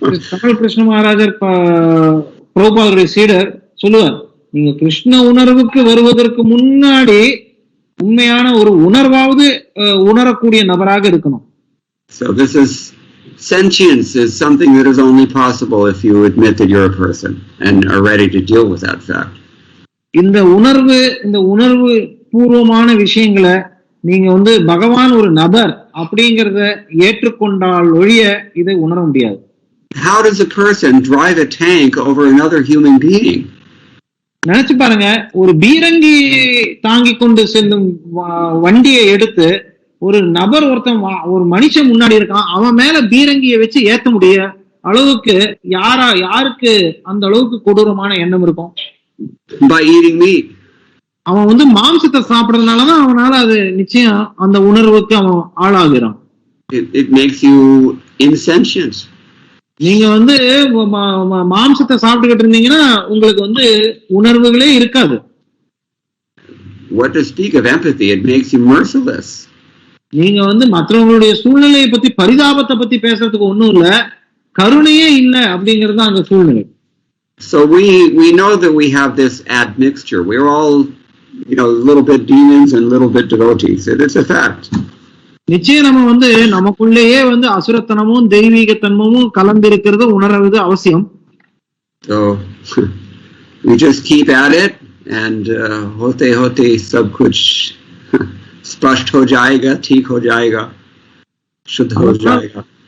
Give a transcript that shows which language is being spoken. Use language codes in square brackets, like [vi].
[ta] Tamal Krishna Maharajar பிரபுபாதருடைய சீடர் சொல்லுவார், நீங்க கிருஷ்ண உணர்வுக்கு வருவதற்கு முன்னாடி உண்மையான ஒரு உணர்வாவது உணரக்கூடிய நபராக இருக்கணும். [en] So this is sentience is something that is only possible if you admit that you're a person and are ready to deal with that fact. [ta] இந்த உணர்வு பூர்வமான விஷயங்களை நீங்க பகவான் ஒரு நபர் அப்படிங்கறத ஏற்றுக்கொண்டால் ஒழிய இதை உணர முடியாது. [en] How does a person drive a tank over another human being? [ta] நினைச்சு பாருங்க, ஒரு பீரங்கி தாங்கி கொண்டு செல்லும் வண்டியை எடுத்து ஒரு நபர் ஒரு மனுஷன் முன்னாடி இருக்கான், அவன் மேல பீரங்கியை வச்சு ஏத்த முடிய அளவுக்கு யாருக்கு அந்த அளவுக்கு கொடூரமான எண்ணம் இருக்கும்? [en] By eating meat. [ta] அவன் மாംசத்தை சாப்பிடறதுனாலதான் அவனால அது நிச்சயம் அந்த உணர்வுக்கு அவன் ஆளாகிறான். [en] It makes you insentient. [ta] நீங்க மாம்சத்தை சாப்பிட்டுக்கிட்டு இருந்தீங்கன்னா உங்களுக்கு உணர்வுகளே இருக்காது. [en] What to speak of empathy? It makes you merciless. [ta] நீங்க மற்றவங்களுடைய சூழ்நிலையை பத்தி பரிதாபத்தை பத்தி பேசுறதுக்கு ஒண்ணும் இல்ல, கருணையே இல்ல அப்படிங்கிறது அந்த சூழ்நிலை. [en] So we know that we have this admixture. We're all, a little bit demons and a little bit devotees. It's a fact. [ta] நிச்சயம் நம்ம நமக்குள்ளேயே அசுரத்தனமும் தெய்வீகத்தன்மமும் கலந்திருக்கிறது உணர்வது அவசியம். [en] So we just keep at it and [hi] hote hote sab kuch spasht ho jayega, [en] theek ho jayega, shuddh ho jayega.